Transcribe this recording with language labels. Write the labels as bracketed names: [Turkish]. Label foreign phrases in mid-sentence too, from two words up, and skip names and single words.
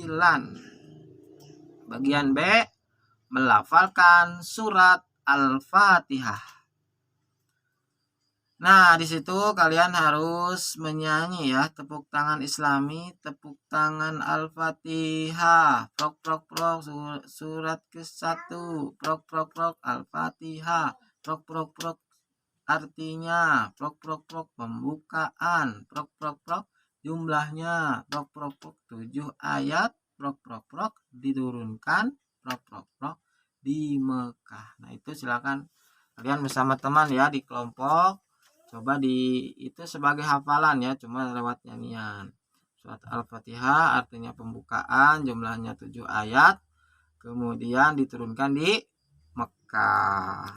[Indonesian] Bagian B, melafalkan surat Al-Fatihah. Nah, di situ kalian harus menyanyi ya, tepuk tangan Islami, tepuk tangan Al-Fatihah. Prok prok prok surat ke-1. Prok prok prok Al-Fatihah. Prok prok prok artinya. Prok prok prok pembukaan. Prok prok prok jumlahnya. Prok prok prok 7 ayat. Prok prok prok diturunkan. Prok prok prok di Mekah. Nah, itu silakan kalian bersama teman ya di kelompok. Coba itu sebagai hafalan ya, cuma lewat nyanyian. Surat Al-Fatihah artinya pembukaan, jumlahnya 7 ayat, kemudian diturunkan di Mekah.